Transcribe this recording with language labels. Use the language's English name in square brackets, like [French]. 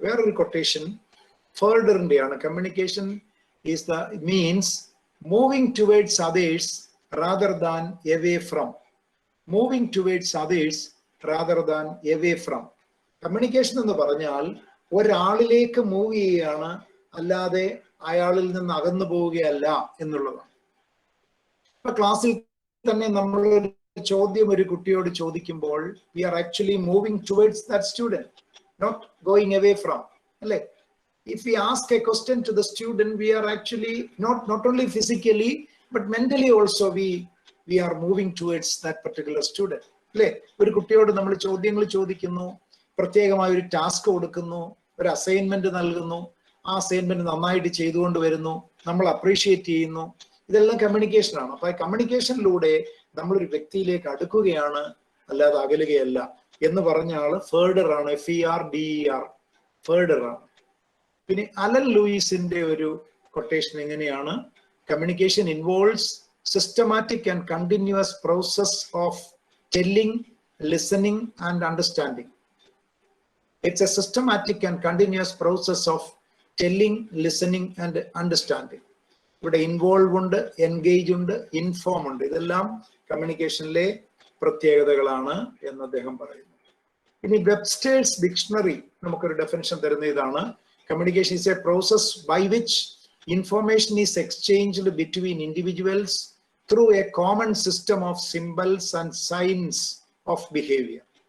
[Malayalam] വേറൊരു quotation ഫെർഡറിന്റെയാണ്. [English] Communication is the means moving towards others rather than away from. Moving towards others rather than away from. [Malayalam] Communication എന്ന് പറഞ്ഞാൽ ഒരാളിലേക്ക് move ചെയ്യുകയാണ്, അല്ലാതെ അയാളിൽ നിന്ന് അകന്നു പോവുകയല്ല എന്നുള്ളതാണ്. ഇപ്പൊ ക്ലാസ്സിൽ തന്നെ നമ്മൾ ഒരു ചോദ്യം ഒരു കുട്ടിയോട് ചോദിക്കുമ്പോൾ [English] we are actually moving towards that student, not going away from. [Malayalam] അല്ലേ? [English] If we ask a question to the student, we are actually not only physically but mentally also we are moving towards that particular student. [Malayalam] അല്ലേ? ഒരു കുട്ടിയോട് നമ്മൾ ചോദ്യങ്ങൾ ചോദിക്കുന്നു, പ്രത്യേകമായ ഒരു task കൊടുക്കുന്നു, ഒരു അസൈൻമെന്റ് നൽകുന്നു, ആ അസൈൻമെന്റ് നന്നായിട്ട് ചെയ്തുകൊണ്ട് വരുന്നു, നമ്മൾ അപ്രീഷിയേറ്റ് ചെയ്യുന്നു. ഇതെല്ലാം കമ്മ്യൂണിക്കേഷൻ ആണ്. അപ്പൊ കമ്മ്യൂണിക്കേഷനിലൂടെ നമ്മളൊരു വ്യക്തിയിലേക്ക് അടുക്കുകയാണ്, അല്ലാതെ അകലുകയല്ല എന്ന് പറഞ്ഞ ആള് ഫെർഡർ ആണ്. FERDER, ഫെർഡർ ആണ്. പിന്നെ അലൻ ലൂയിസിന്റെ ഒരു കൊട്ടേഷൻ എങ്ങനെയാണ്? [English] Communication involves systematic and continuous process of telling, listening and understanding. It's a systematic and continuous process of telling, listening and understanding. [Malayalam] ഇവിടെ ഇൻവോൾവ് ഉണ്ട്, എൻഗേജ് ഉണ്ട്, ഇൻഫോം ഉണ്ട്. ഇതെല്ലാം കമ്മ്യൂണിക്കേഷനിലെ പ്രത്യേകതകളാണ് എന്ന് അദ്ദേഹം പറയുന്നു. ഇനി വെബ്സ്റ്റേഴ്സ് ഡിക്ഷണറി നമുക്കൊരു ഡെഫിനിഷൻ തരുന്ന ഇതാണ്. [English] Communication is a process by which information is exchanged between individuals through a common system of symbols and signs of behaviour.